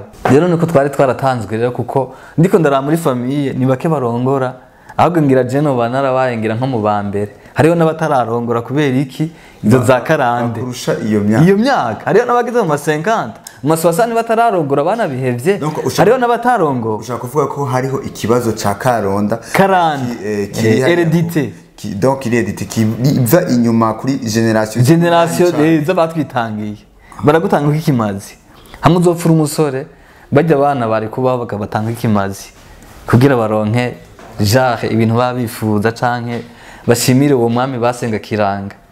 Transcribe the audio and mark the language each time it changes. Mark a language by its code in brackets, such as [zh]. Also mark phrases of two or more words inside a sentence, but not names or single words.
[rn] Rero niko twari twaratanzwe rero kuko ndiko ndaraba muri famille ni bake barongora, ahubwo ngira je no banarabaye ngira nko mu bambere. Hariho n'abatararongora kubera iki izo za karande kurusha iyo myaka. Hariho n'abageze mu 50 mu 60 batararongora banabihevye. Hariho n'abatarongora. Ushaka kuvuga ko hariho ikibazo ca karande heredité. [fr] Donc l'hérédité qui va [rn] inyuma kuri [fr] génération [rn] z'abatwitangiye baragutanga ikimazi. Hamwe uzopfura umusore bajya abana bari kubaho bakabatanga ikimazi kugira baronke genre ibintu babifuza canke bashimire uwo mwami basenga kiranga.